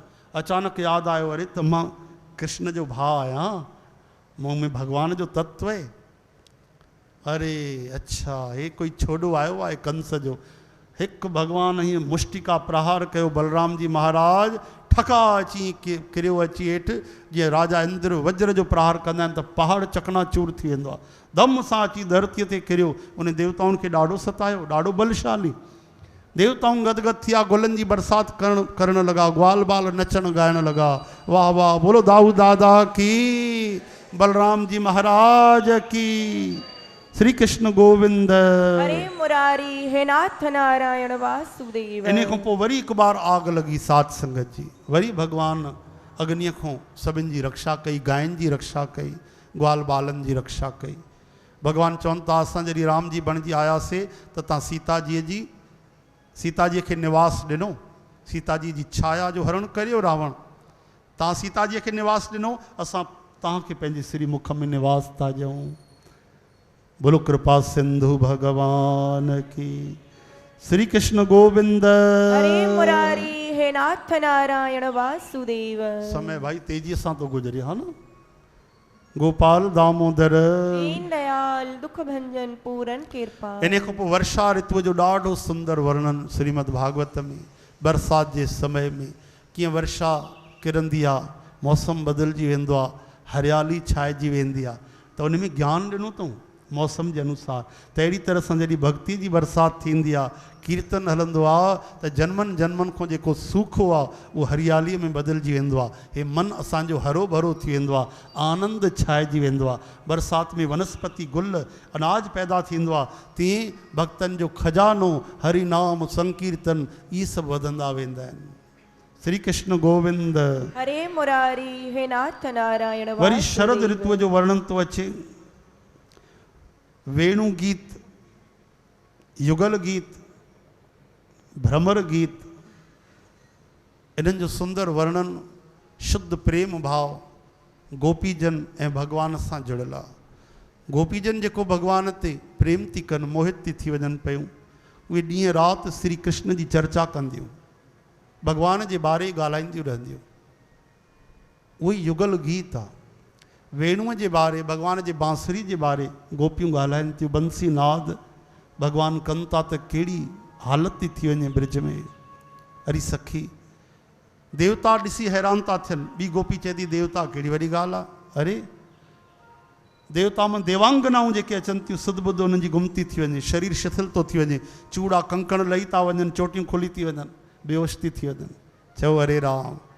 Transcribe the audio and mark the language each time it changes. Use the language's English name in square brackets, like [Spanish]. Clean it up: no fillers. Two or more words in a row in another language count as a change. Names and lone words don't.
[Sindhi] अचानक यादि आयो, अरे त मां कृष्ण जो भाउ आहियां, मूं में भगवान जो तत्व आहे। अरे अच्छा, हे कोई छोॾो आयो आहे कंस जो। हिकु भगवान हीअं मुष्टिका प्रहार कयो, बलराम जी महाराज ठका अची किरियो अची हेठि। जीअं राजा इंद्र वज्र जो प्रहार कंदा आहिनि त पहाड़ चकनाचूर थी वेंदो आहे। दम सां अची धरतीअ ते किरियो। उन देवताउनि खे ॾाढो सतायो, ॾाढो बलशाली। देवताऊं गदगद थिया, गुलनि जी बरसाति करण लॻा, ग्वाल बाल नचण ॻाइण लॻा। वाह वाह, [Hindi] बोलो दाऊ दादा की, बलराम जी महाराज की। श्री कृष्ण गोविंद। हरे मुरारी हे नाथ नारायण वासुदेव। [Sindhi] इन खां पोइ वरी हिकु बार आग लॻी सात संगत जी। वरी भगवान अग्नीअ खां सभिनि जी रक्षा कई, गायनि जी रक्षा कई, ग्वाल बालनि जी रक्षा कई। भगवान चवनि था असां जॾहिं राम जी बणिजी आयासीं त तव्हां सीता जीअ खे निवास ॾिनो। सीता जी जी छाया जो हरण करियो रावण। तव्हां सीता जीअ खे निवास ॾिनो, असां तव्हांखे पंहिंजे श्री मुख में निवास था ॾियूं। [Hindi] बोलो कृपा सिंधु भगवान की। श्री कृष्ण गोविंद। हरे मुरारी हे नाथ नारायण वासुदेव। [Sindhi] समय भाई तेजी सां तो गुजरे, हा न। गोपाल दामोदर। दीन दयाल दुख भंजन पूरन कृपा। इन खां पोइ वर्षा ऋतु जो ॾाढो सुंदर वर्णन श्रीमद् भागवत में। बरसाति जे समय में कीअं वर्षा किरंदी आहे, मौसम बदिलजी वेंदो आहे, हरियाली छाइजी वेंदी आहे, त उन में ज्ञान ॾिनो अथऊं मौसम जे अनुसार। त अहिड़ी तरह सां जॾहिं भक्ति जी बरसाति थींदी आहे, कीर्तन हलंदो आहे, त जन्मनि जन्मनि खां जेको सूखो आहे उहो हरियालीअ में बदिलजी वेंदो आहे। हे मन असांजो हरो भरो थी वेंदो आहे, आनंद छाइजी वेंदो आहे। बरसाति में वनस्पति गुल अनाज पैदा थींदो आहे, तीअं भक्तनि जो खजानो हरि नाम संकीर्तन इहे सभु वधंदा वेंदा आहिनि। श्री कृष्ण गोविंद। हरे मुरारी हे नाथ नारायण। वरी शरद ऋतुअ जो वर्णन थो अचे। वेणु गीत, युगल गीत, भ्रमर गीत, इन्हनि जो सुंदर वर्णन, शुद्ध प्रेम भाव, गोपीजन ऐं भगवान सां जुड़ियल आहे। गोपीजन जेको भगवान ते प्रेम थी कनि, मोहित थी वञनि पियूं, उहे ॾींहं राति श्री कृष्ण जी चर्चा कंदियूं, भगवान जे बारे ॻाल्हाईंदियूं रहंदियूं। उहो ई युगल गीत आहे। वेणुअ जे बारे, भगवान जे बांसुरी जे बारे गोपियूं ॻाल्हाइनि थियूं। बंसी नाद भगवान कनि था त कहिड़ी हालत थी वञे ब्रिज में। अरी सखी देवता ॾिसी हैरान था थियनि। ॿी गोपी चए थी देवता कहिड़ी वॾी ॻाल्हि आहे, अरे देवता में देवांगनाऊं जेके अचनि थियूं सुध बुध उन्हनि जी गुम थी वञे, शरीर शिथिल थो थी वञे, चूड़ा कंकण लही था वञनि, चोटियूं खुली थी वञनि, बेहोश थी वञनि। चओ अरे राम।